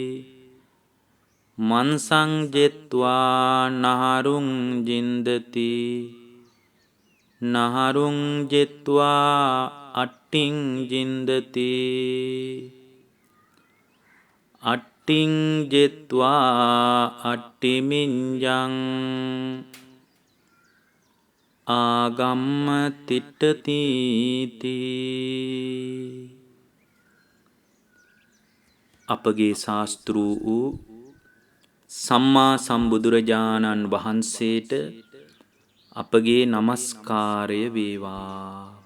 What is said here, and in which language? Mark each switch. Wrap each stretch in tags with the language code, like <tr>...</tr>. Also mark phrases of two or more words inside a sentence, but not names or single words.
<pi>මන්සං ජෙත්වා නහරුං ජින්දති නහරුං ජෙත්වා අට්ටිං ජින්දති අට්ටිං ජෙත්වා අට්ටිමිඤ්ඤං ආගම්ම තිට්ඨති.</pi> <si>අපගේ ශාස්ත්‍ර වූ සම්මා සම්බුදුරජාණන් වහන්සේට අපගේ නමස්කාරය වේවා.</si>